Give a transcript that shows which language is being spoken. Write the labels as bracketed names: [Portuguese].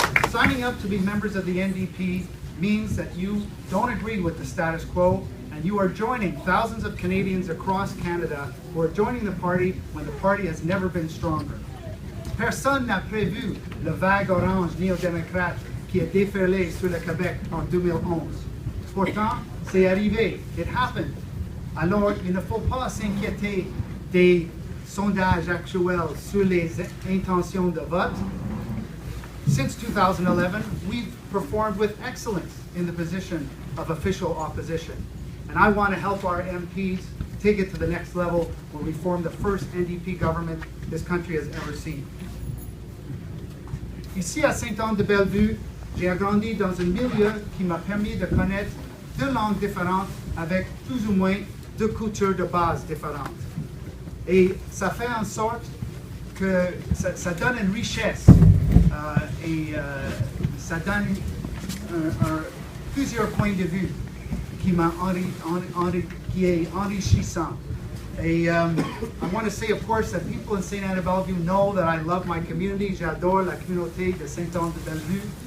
[English] Signing up to be members of the NDP means that you don't agree with the status quo, and you are joining thousands of Canadians across Canada who are joining the party when the party has never been stronger. [French] Personne n'a prévu le vague orange néo-démocrate qui a déferlé sur le Québec en 2011. Pourtant, c'est arrivé. [English] It happened. [French] Alors, il ne faut pas s'inquiéter des sondages actuels sur les intentions de vote. [English] Since 2011, we've performed with excellence in the position of official opposition. And I want to help our MPs take it to the next level where we form the first NDP government this country has ever seen. [French] Ici à Sainte-Anne-De-Bellevue, j'ai grandi dans un milieu qui m'a permis de connaître deux langues différentes avec plus ou moins deux cultures de base différentes. Et ça fait en sorte que ça donne une richesse et ça donne plusieurs points de vue qui est enrichissant. [English] And I want to say, of course, that people in Sainte-Anne-De-Bellevue know that I love my community. [French] J'adore la communauté de Sainte-Anne-De-Bellevue.